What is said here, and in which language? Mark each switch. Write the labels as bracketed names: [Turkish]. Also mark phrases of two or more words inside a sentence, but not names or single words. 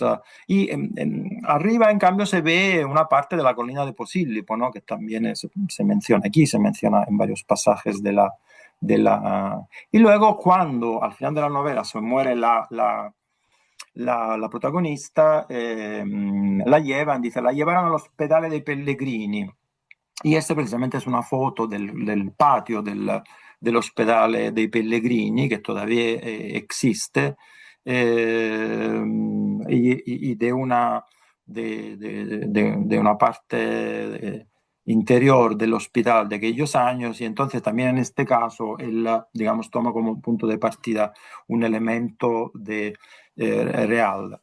[Spanish] Y arriba, en cambio, se ve una parte de la colina de Posillipo, ¿no? Que también se menciona aquí, se menciona en varios pasajes y luego cuando al final de la novela se muere la protagonista, la llevan, dice, la llevaron al ospedale dei Pellegrini. Y esta precisamente es una foto del patio del Ospedale dei Pellegrini, que todavía existe, y de una parte interior del hospital de aquellos años, y entonces también en este caso él, digamos, toma como punto de partida un elemento real.